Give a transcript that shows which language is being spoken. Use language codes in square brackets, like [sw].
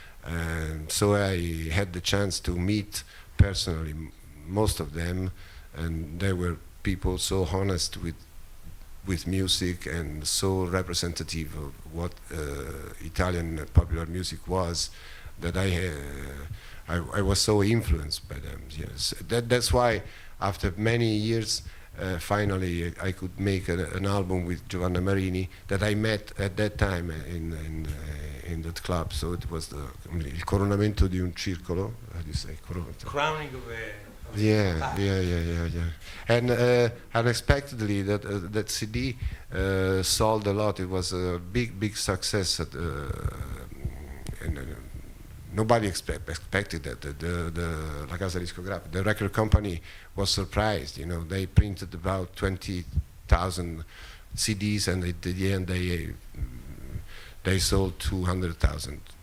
[en] And so I had the chance to meet personally most of them, and they were people so honest with music and so representative of what Italian popular music was, that I was so influenced by them. Yes, that's why after many years finally I could make an album with Giovanna Marini that I met at that time in that club. So it was [it] il coronamento di un circolo. [en] How do you say? Crowning of a... Yeah. And unexpectedly, that CD sold a lot. It was a big success. And nobody expected that. [it] La Casa discografica, [en] the record company, was surprised. You know, they printed about 20,000 CDs, and at the end they sold 200,000.